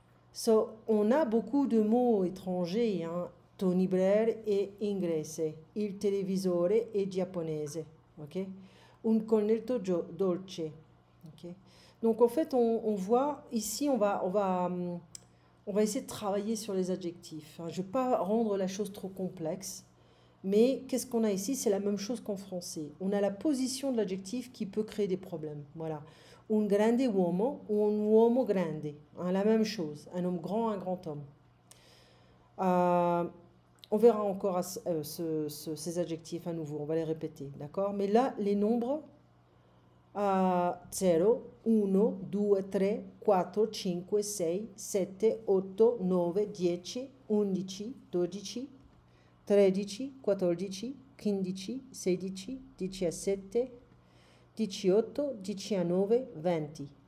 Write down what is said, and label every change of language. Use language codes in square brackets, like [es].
[fr] So, on a beaucoup de mots étrangers, hein. [it] Tony Blair è inglese, il televisore è giapponese, ok? Un cornetto dolce, ok? [fr] Donc en fait, on voit ici, on va essayer de travailler sur les adjectifs. Je ne vais pas rendre la chose trop complexe, mais qu'est-ce qu'on a ici? C'est la même chose qu'en français. On a la position de l'adjectif qui peut créer des problèmes. Voilà. [it] Un grande uomo ou un uomo grande. [fr] Hein, la même chose. Un homme grand, un grand homme. On verra encore ces adjectifs à nouveau. On va les répéter. D'accord? Mais là, les nombres... 0, 1, 2, 3, 4, 5, 6, 7, 8, 9, 10, 11, 12, 13, 14, 15, 16, 17, 18, 19, 20.